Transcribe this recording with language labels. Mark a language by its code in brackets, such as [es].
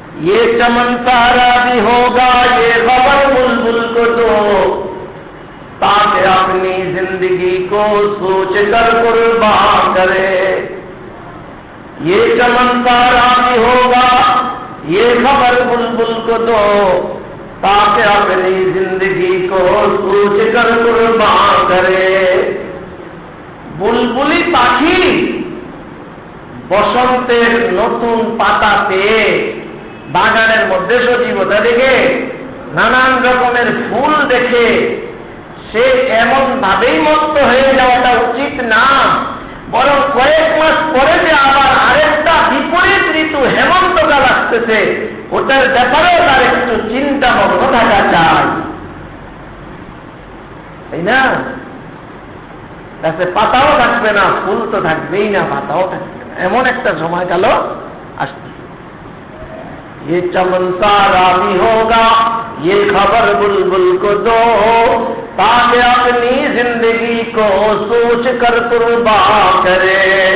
[hi] ये चमन सारा भी होगा ये खबर बुलबुल को दो ताकि अपनी जिंदगी को सोच कर कुर्बान करे। ये चमन सारा भी होगा ये खबर बुलबुल को दो ताकि अपनी जिंदगी को सोच कर कुर्बान करे। [bn] बुलबुली पाखी বসন্তের নতুন পাতা পেয়ে বাগানের মধ্যে সজীবতা দেখে, নানান রকমের ফুল দেখে সে এমন ভাবেই মত্ত হয়ে যাওয়াটা উচিত না, বরং কয়েক মাস পরে যে আবার আরেকটা বিপরীত ঋতু হেমন্তকাল আসতেছে, ওটার ব্যাপারেও তার একটু চিন্তা মগ্ন থাকা চাই, তাই না? গাছে পাতাও থাকবে না, ফুল তো থাকবেই না, পাতাও থাকবে না, এমন একটা সময়কাল আসবে। [hi] ये चमन सारा भी होगा ये खबर बुलबुल को दो ताकि अपनी जिंदगी को सोच कर कुर्बान करे।